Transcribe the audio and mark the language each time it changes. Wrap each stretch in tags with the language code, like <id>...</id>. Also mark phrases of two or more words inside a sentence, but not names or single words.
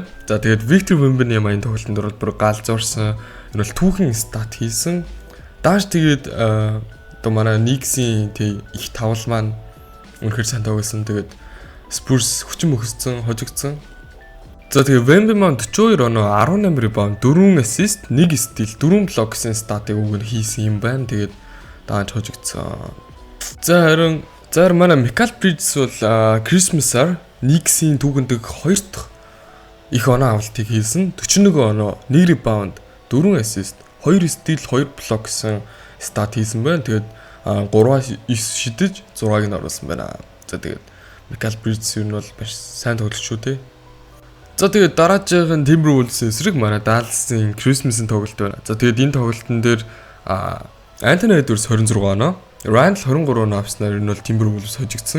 <mn>За тэгээд Victor Wembanyama-ийн тоглолтын дээр бүр галзуурсан. Энэ бол түүхэн стат хийсэн. Дааш тэгээд одоо манай Knicks-ийн тэг их тавал маань үнэхээр сайн тоглосон. Тэгээд Spurs хүчин мөхсцэн, хожигдсан. За тэгээд Wembanyama 42 оноо, 18 rebound, 4 assist, 1 steal, 4 block гэсэн статыг өгөн хийсэн юм байна. Тэгээд дааж хожигдсан. За харин манай Michael Bridges бол Christmas-аар Knicks-ийн түүхэнд 2 дахь их оноо авалтыг хийсэн. 41 оноо, 1 rebound, 4 assist, 2 steal, 2 block гэсэн стат хийсэн байна. Тэгээд 3-аас 9 шидэж 6-ыг нь оруулсан байна. За тэгээд Michael Bridges нь бол маш сайн тоглож шүү дээ. За тэгээд дараагийн Timberwolves эсрэг манай Dallas-ийн Christmas-ийн тоглолт байна. За тэгээд энэ тоглолтын дээр Anthony Edwards 26 оноо, Randle 23 оноо авснаар энэ бол Timberwolves хожигдсон.</mn>